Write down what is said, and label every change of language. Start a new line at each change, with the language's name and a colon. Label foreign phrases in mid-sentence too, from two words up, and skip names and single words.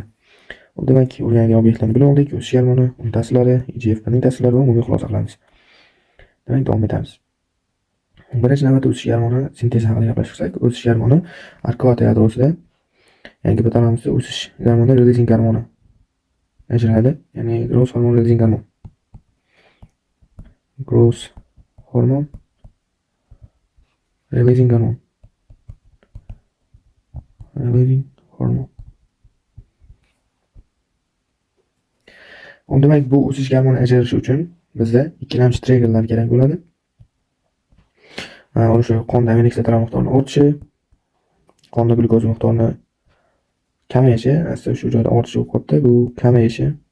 Uzbek: Demak, o'rgangan obyektlarni bilib oldik. O'sish gormoni, uning ta'sirlari, IGF-ning ta'sirlari va umumiy xulosa qilamiz. Demak, davom etamiz. Birinchi navbatda o'sish gormoni sintezi haqida gaplashsak, o'sish gormoni arkuata yadrosida, ya'ni gipotalamusda o'sish gormoni releasing gormoni ajraladi, ya'ni
English: growth hormone releasing
Uzbek: gormon.
English: Growth hormone releasing hormon. Releasing hormon.
Uzbek: Demak, bu o'sish gormoni ajralishi uchun bizda ikkilamchi triggerlar kerak bo'ladi. O'sha qonda amino kislotlar miqdorini ortishi, qonda glyukoz miqdorini kamayishi, asli shu joyda ortishi bo'lib qolibdi, bu kamayishi.